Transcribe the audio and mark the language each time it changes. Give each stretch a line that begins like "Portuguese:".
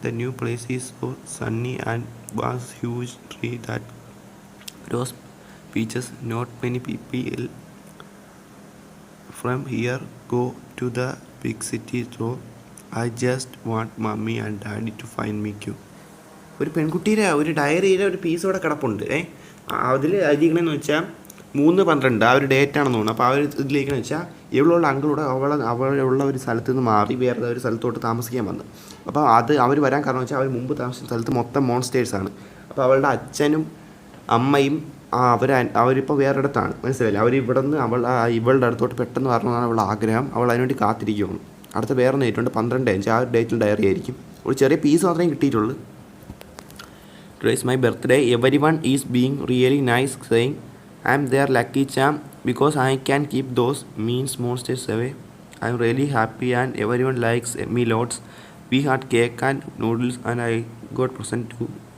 English: The new place is so sunny and was huge tree that rose peaches. Not many people from here go to the big city, so I just want mommy and daddy to find me cute.
Malayalam: ഒരു പെൺകുട്ടിയുടെ ഒരു ഡയറിയിലെ ഒരു piece ഇവിടെ കിടപ്പുണ്ട്. അതിൽ എഴുതിക്കണമെന്ന് വെച്ചാൽ 3:12 ആ ഒരു ഡേറ്റ് ആണെന്ന് തോന്നുന്നു. അപ്പോൾ ആ ഒരു ഇതിലേക്കെന്ന് വെച്ചാൽ ഇവളുള്ള അങ്കിളൂടെ അവളുള്ള ഒരു സ്ഥലത്ത് നിന്ന് മാറി വേറെ ഒരു സ്ഥലത്തോട്ട് താമസിക്കാൻ വന്നു. അപ്പോൾ അത് അവർ വരാൻ കാരണം വെച്ചാൽ അവർ മുമ്പ് താമസിച്ച സ്ഥലത്ത് മൊത്തം മോൺസ്റ്റേഴ്സാണ്. അപ്പോൾ അവളുടെ അച്ഛനും അമ്മയും അവരിപ്പോൾ വേറൊരിടത്താണ്, മനസ്സിലായില്ല. അവർ ഇവിടെ നിന്ന് ഇവളുടെ അടുത്തോട്ട് പെട്ടെന്ന് വരണമെന്നാണ് അവളുടെ ആഗ്രഹം. അവൾ അതിനുവേണ്ടി കാത്തിരിക്കുകയാണ്. അടുത്ത വേറെ ഡേറ്റുണ്ട് 12 ആ ഒരു ഡേറ്റിൽ ഡയറി ആയിരിക്കും. ഒരു ചെറിയ പീസ് മാത്രമേ കിട്ടിയിട്ടുള്ളൂ.
English: Today is my birthday. Everyone is being really nice, saying I am their lucky charm because I can keep those mean monsters away. I am really happy and everyone likes me lots. We had cake and noodles and I got present too.